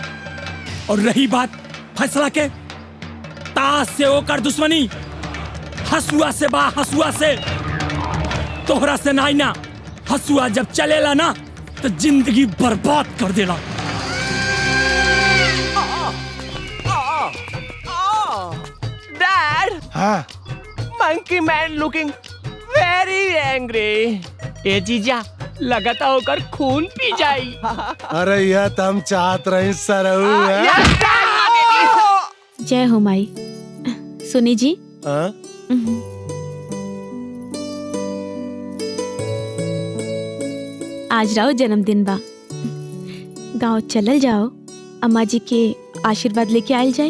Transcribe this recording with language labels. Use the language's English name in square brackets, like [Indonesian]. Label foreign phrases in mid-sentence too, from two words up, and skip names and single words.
[Bhojpuri] और रही बात फैसला के, ताश से ओकर दुश्मनी, हसुआ से बा हसुआ से, तोहरा से नाई ना। हसुआ जब चलेला ना तो जिंदगी बर्बाद कर देला। डैड, हाँ? [English] Monkey man looking very angry. [Bhojpuri] ए जीजा, लगता होकर खून पी जाई। अरे यह तो हम चाहत रहे सरऊ। जय हो माई। सुनी जी। हाँ? आज राव जन्मदिन बा, गांव चलल जाओ, अम्मा जी के आशीर्वाद लेके आयल जाए।